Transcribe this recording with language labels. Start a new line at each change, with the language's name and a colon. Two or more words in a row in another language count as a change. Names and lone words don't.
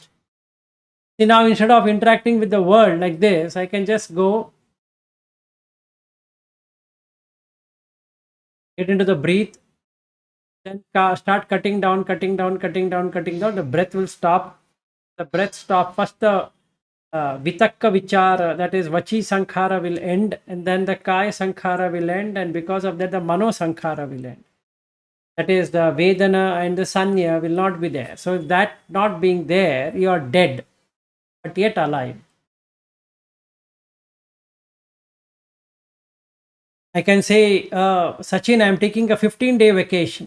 English: See, now instead of interacting with the world like this, I can just go, get into the breath, then start cutting down. The breath will stop. The breath stop. First the
Pali: vitakka vichara,
English: that is
Pali: vachi sankhara
English: will end, and then the
Pali: kaya sankhara
English: will end, and because of that the
Pali: mano sankhara
English: will end. That is the vedana and the sanya will not be there. So that not being there, you are dead, but yet alive. I can say, Sachin, I am taking a 15-day vacation.